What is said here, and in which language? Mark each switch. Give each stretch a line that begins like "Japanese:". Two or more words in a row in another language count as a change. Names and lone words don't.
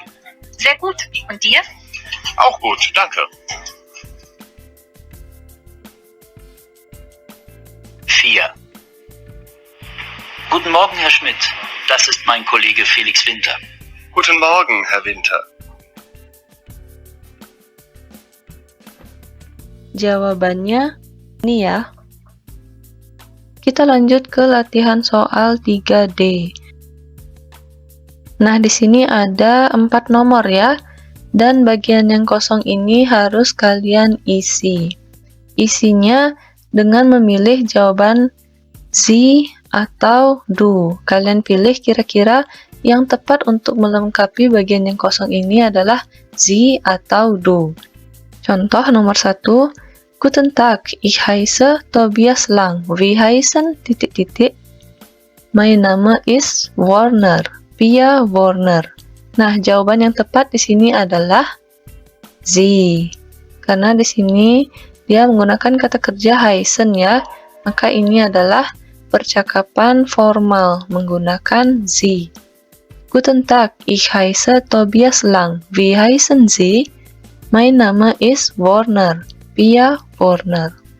German: Sehr gut. Und dir? Auch gut, danke. 4. Guten Morgen, Herr Schmidt. Das ist mein Kollege Felix Winter. Guten Morgen, Herr Winter.
Indonesian: Jawabannya ini ya. Kita lanjut ke latihan soal 3D. Nah, di sini ada 4 nomor ya. Dan bagian yang kosong ini harus kalian isi. Isinya dengan memilih jawaban Sie atau Du. Kalian pilih kira-kira yang tepat untuk melengkapi bagian yang kosong ini adalah Sie atau Du. Contoh nomor 1.
German: Guten Tag, ich heiße Tobias Lang. Wie heißen ... Mein Name ist Warner. Pia Warner.
Indonesian: Nah, jawaban yang tepat di sini adalah Sie. Karena di sini dia menggunakan kata kerja heißen ya. Maka ini adalah percakapan formal menggunakan Sie.
German: Guten Tag, ich heiße Tobias Lang. Wie heißen Sie? Mein Name ist Warner. Pia Warner.